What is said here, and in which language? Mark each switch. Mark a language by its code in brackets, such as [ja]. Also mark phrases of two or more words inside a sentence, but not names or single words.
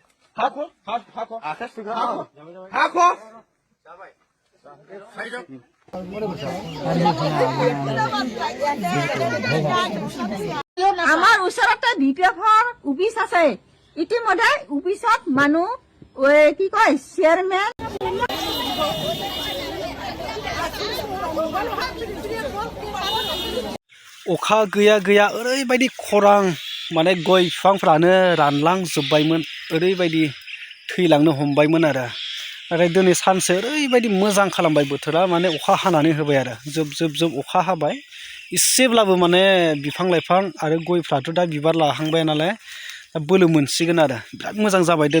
[as] Hakko. Hakko. আমাৰ ওচৰতে বিপিএফৰ অফিচ আছে ইতিমধ্যে অফিচত মানুহ কি কয় চেয়াৰমেন [brx] अखा गैया ओरैबायदि खरां माने गय बिफांफ्रानो रानलांजोब्बायमोन ओरैबायदि थैलांनो हमबायमोन आरो नाथाय दिनै सानसे ओरैबायदि मोजां खालामबाय बोथोरा माने अखा हानानै होबाय आरो जोब अखा हाबाय इसेब्लाबो माने बिफां लाइफां आरो गयफ्राथ' दा बिबार लाहांबाय नालाय दा बोलो मोनसिगोन आरो बिराद मोजां जाबाय दिनै